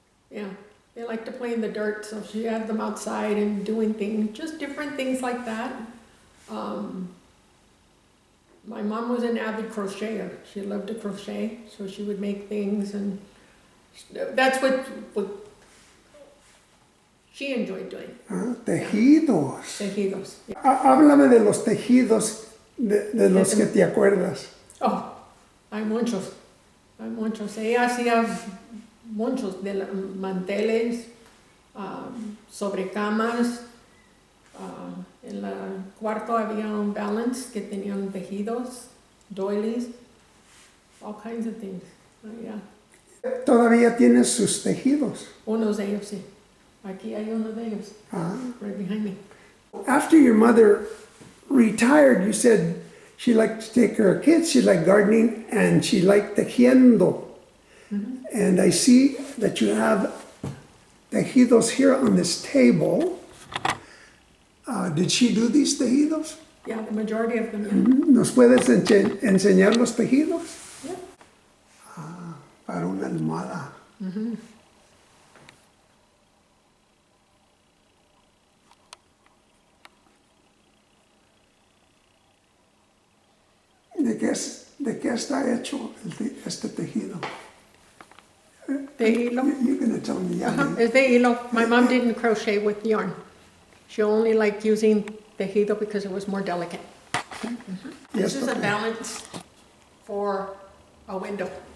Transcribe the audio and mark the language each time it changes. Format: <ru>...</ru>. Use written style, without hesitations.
<en>Yeah, they like to play in the dirt, so she had them outside and doing things, just different things like that. My mom was an avid crocheter. She loved to crochet, so she would make things, and that's what she enjoyed doing.</en> <es>Tejidos. Tejidos. Yeah. Háblame de los tejidos de los que te acuerdas. Oh, hay muchos. Ella hacía muchos de manteles, sobrecamas. En el cuarto había un balance que tenían tejidos,</es> <en>doilies, all kinds of things. Yeah.</en> <es>¿Todavía tienes sus tejidos? Unos de ellos, sí. Aquí hay uno de ellos,</es> <en>right behind me. After your mother retired, you said she liked to take care of kids, she liked gardening, and she liked tejiendo. And I see that you have tejidos here on this table. Did she do these tejidos? Yeah, the majority of them, yeah.</en> <es>¿Nos puedes enseñar los tejidos?</es> <en>Yeah.</en> <es>Para una almohada. ¿De qué está hecho este tejido? De hilo.</es> <en>You're going to tell me.</en> <es>Es de hilo.</es> <en>My mom didn't crochet with yarn. She only liked using tejido because it was more delicate. This is a balance for a window.</en>